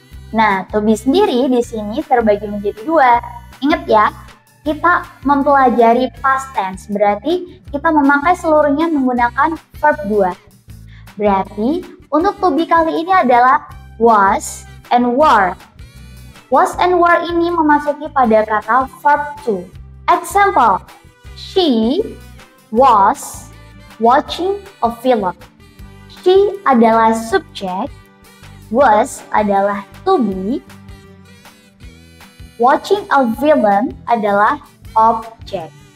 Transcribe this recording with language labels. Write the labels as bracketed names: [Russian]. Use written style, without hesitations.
[Indonesian] Nah, to be sendiri di sini terbagi menjadi 2. Ingat ya, kita mempelajari past tense, berarti kita memakai seluruhnya menggunakan verb 2. Berarti untuk to be kali ini adalah was and were. Was and were ini memasuki pada kata verb to. [English] Example, she was watching a film. [Indonesian] She adalah subjek, was adalah to be, watching a film adalah objek.